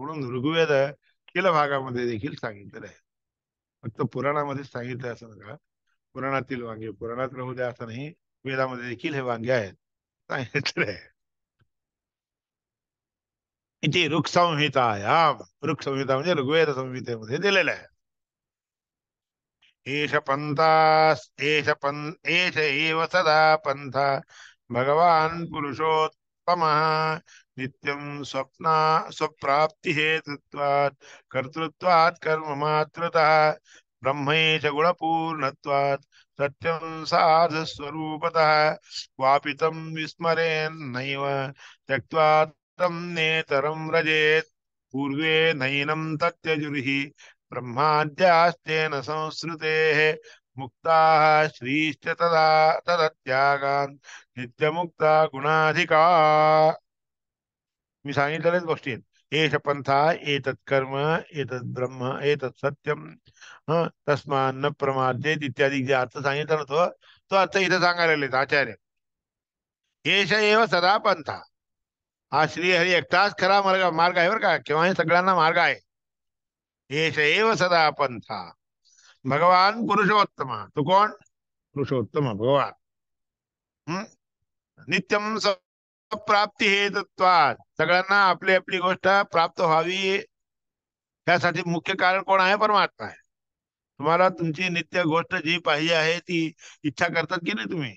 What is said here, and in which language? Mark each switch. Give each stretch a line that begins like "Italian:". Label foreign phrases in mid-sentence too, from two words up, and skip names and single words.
Marathi: म्हणून ऋग्वेद किल भागामध्ये देखील सांगितलेलं आहे. फक्त पुराणामध्ये सांगितलं असं नका. पुराणातील वांगे पुराणात राहू द्या असं नाही, वेदामध्ये देखील हे वांगे आहेत सांगितलंय. इथे ऋक्संहितायाम, ऋक्संहिता म्हणजे ऋग्वेद संहितेमध्ये दिलेलं आहे.
Sanskrit: एष पंथास एष एष एव सदा पंथा भगवान पुरुषोत्तमः नित्यं स्वप्राप्ति हेतुत्वात् कर्तृत्वात् कर्म मात्रतः ब्रह्मैष गुणपूर्णत्वात् सत्यं साधस्वरूपतः क्वापि तं विस्मरेन्नैव त्यक्त्वा तं नेतरं व्रजेत् पूर्वे नैनं तत्यजुर्हि ब्रह्माद्यास्तेन संस्कृतेः मुक्ताः श्रीश्च तदा तदत्यागान् नित्यमुक्ता गुणाधिका.
Marathi: मी सांगितलेल्याच गोष्टी आहेत.
Sanskrit: एष पंथा एतत् कर्म एतत् ब्रह्म एतत् सत्यम तस्मान् न प्रमादेत
Marathi: इत्यादी जे अर्थ सांगितला ना तो तो अर्थ इथे सांगायला आचार्य.
Sanskrit: एष एव सदा पंथा,
Marathi: हा श्रीहरी एकटाच खरा मार्ग मार्ग आहे बरं का, केव्हाही सगळ्यांना मार्ग आहे.
Sanskrit: एष एव सदा पंथा भगवान पुरुषोत्तम,
Marathi: तो कोण? पुरुषोत्तम भगवान. हम्म?
Sanskrit: नित्यम प्राप्ती हेतुत्वात,
Marathi: सगळ्यांना आपली आपली गोष्ट प्राप्त व्हावी यासाठी मुख्य कारण कोण आहे? परमात्मा आहे. तुम्हाला तुमची नित्य गोष्ट जी पाहिजे आहे ती इच्छा करतात की नाही तुम्ही?